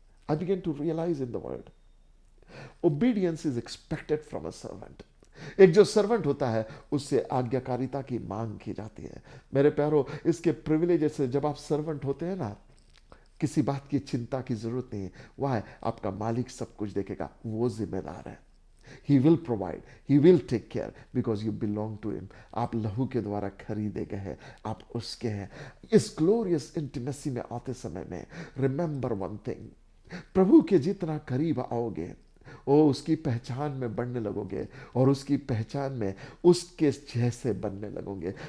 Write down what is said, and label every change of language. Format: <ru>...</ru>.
<en>I begin to realise in the world, obedience is expected from a servant.</en> <hi>एक जो servant होता है उससे आज्ञाकारिता की मांग की जाती है। मेरे प्यारो, इसके प्रिविलेज से जब आप सर्वेंट होते हैं ना, किसी बात की चिंता की जरूरत नहीं है। वह आपका मालिक सब कुछ देखेगा, वो जिम्मेदार है।</hi> <en>He will provide, he will take care because you belong to him.</en> <hi>आप लहू के द्वारा खरीदे गए हैं, आप उसके हैं। इस ग्लोरियस इंटीमेसी में आते समय में</hi> <en>remember one thing,</en> <hi>प्रभु के जितना करीब आओगे वो उसकी पहचान में बढ़ने लगोगे और उसकी पहचान में उसके जैसे बनने लगोगे।</hi>